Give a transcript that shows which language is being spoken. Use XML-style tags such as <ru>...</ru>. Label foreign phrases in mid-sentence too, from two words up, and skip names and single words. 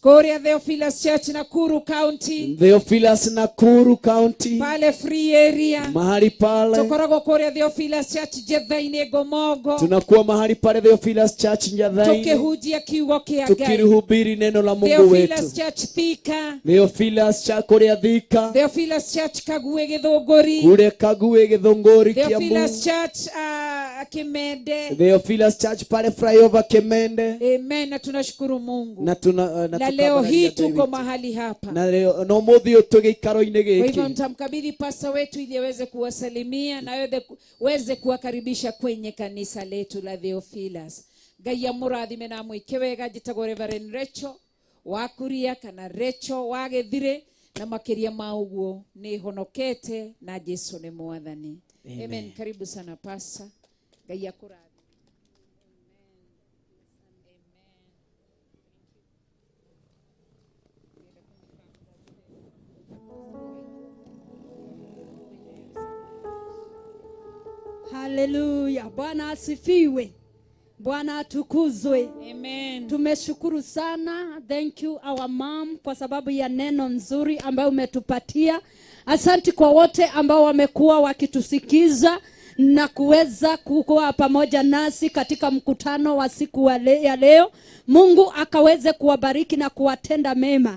<ki>Kũrĩa Theophilus Church Nakuru County. Theophilus Nakuru County.</ki> <sw>Pale free area. Mahali pale.</sw> <ki>Tukoragwo kũrĩa Theophilus Church Jethainĩ Gomogo.</ki> <sw>Tunakuwa mahali pale Theophilus Church Jethainĩ.</sw> <ki>Tukihujia kiugo kĩa Ngai.</ki> <sw>Tukihubiri neno la Mungu wetu. Theophilus Church Thika.</sw> <ki>Theophilus Church kũrĩa Thika. Theophilus Church Kague Gĩthũngũri.</ki> <sw>Kule Kague Gĩthũngũri Kiambu. Theophilus Church Kimende. Theophilus Church pale flyover Kimende. Amen. Na tunashukuru Mungu. Na leo hii tuko mahali hapa.</sw> <ki>Na leo no muthio tugikaro-inĩ gĩkĩ.</ki> <sw>Kwa hivyo nitamkabidhi pasta wetu ili aweze kuwasalimia na weze kuwakaribisha kwenye kanisa letu la Theophilus.</sw> <ki>Ngai amũrathime na mwĩke wega. Njĩtagwo Reverend Rachel Wakuria kana Rachel wa Gĩthire, na makĩria ma ũguo nĩ honokete na Jesu nĩ Mwathani.</ki> <sw>Amen. Karibu sana pasta.</sw> <ki>Ngai akũrathime.</ki> <sw>Hallelujah. Bwana asifiwe. Bwana atukuzwe. Amen. Tumeshukuru sana.</sw> <en>Thank you our mom</en> <sw>kwa sababu ya neno nzuri ambayo umetupatia. Asante kwa wote ambao wamekuwa wakitusikiza na kuweza kuwa pamoja nasi katika mkutano wa siku ya leo. Mungu akaweze kuwabariki na kuwatenda mema.</sw>